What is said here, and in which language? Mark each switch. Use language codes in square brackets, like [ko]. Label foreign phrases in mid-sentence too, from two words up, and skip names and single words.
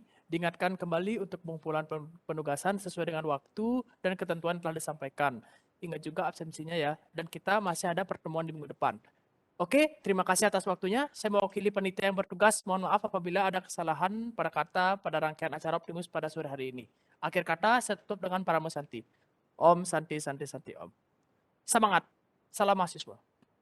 [id] Diingatkan kembali untuk pengumpulan penugasan sesuai dengan waktu dan ketentuan telah disampaikan. Ingat juga absensinya ya, dan kita masih ada pertemuan di minggu depan. Oke, terima kasih atas waktunya. Saya mewakili panitia yang bertugas. Mohon maaf apabila ada kesalahan pada kata pada rangkaian acara Optimus pada sore hari ini. Akhir kata, saya tutup dengan [sa] Paramo Santi. Om Santi Santi Santi Om. [id] Semangat. Salam mahasiswa.